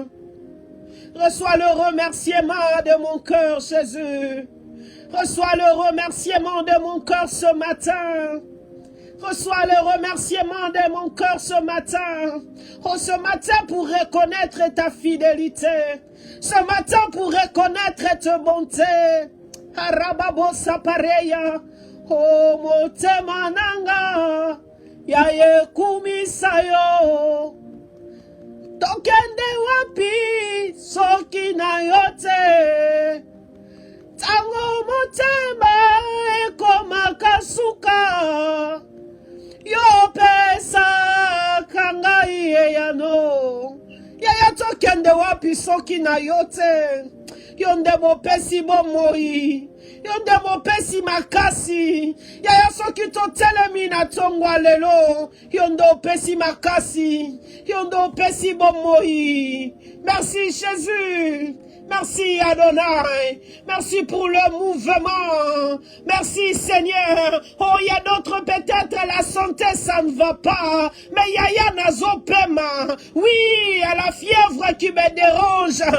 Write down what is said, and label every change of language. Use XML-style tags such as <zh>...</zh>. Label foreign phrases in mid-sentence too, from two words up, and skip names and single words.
<fr>Reçois le remerciement de mon cœur, Jésus. Reçois le remerciement de mon cœur ce matin. Reçois le remerciement de mon cœur ce matin. Oh, ce matin pour reconnaître ta fidélité. Ce matin pour reconnaître ta bonté.</fr> <ln>Arababo sapareya. Oh, motemananga. Yaye kumisayo tokende wapi soki na yote tango motema ekoma kasuka yo pesa kangai yano yaya tokende wapi soki na yote yonde mopesi bomoi yonde mopesi makasi yaya soki totelemi na tongwa lelo yonde opesi makasi yonde opesi bomoi.</ln> <fr>Merci Jésus. Merci Adonai. Merci pour le mouvement. Merci Seigneur. Oh, il y a d'autres peut-être la santé ça ne va pas.</fr> <ln>Mais yaya nazo pema.</ln> <fr>Oui, il y a la fièvre qui me dérange.</fr>